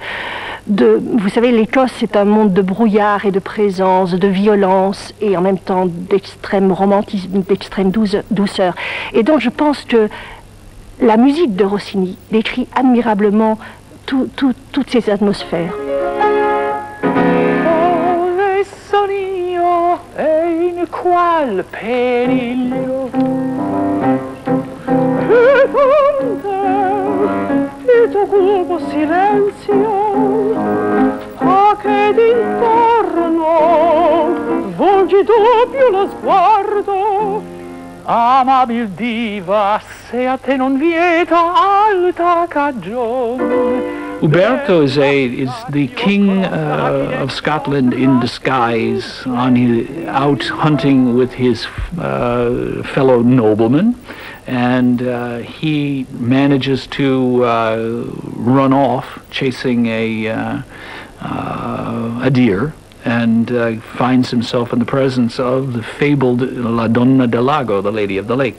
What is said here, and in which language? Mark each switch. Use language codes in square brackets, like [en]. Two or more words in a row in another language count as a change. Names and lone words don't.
[fr] Vous savez, l'Écosse, c'est un monde de brouillard et de présence, de violence, et en même temps d'extrême romantisme, d'extrême douceur. Et donc, je pense que la musique de Rossini décrit admirablement toutes ces atmosphères. [it] Qual periglio e tuo cupo silenzio che d'intorno volgi doppio lo sguardo amabil diva se a te non vieta alta cagione. [en] Uberto is the king of Scotland in disguise, out hunting with his fellow noblemen, and he manages to run off chasing a deer, and finds himself in the presence of the fabled La Donna del Lago, the Lady of the Lake.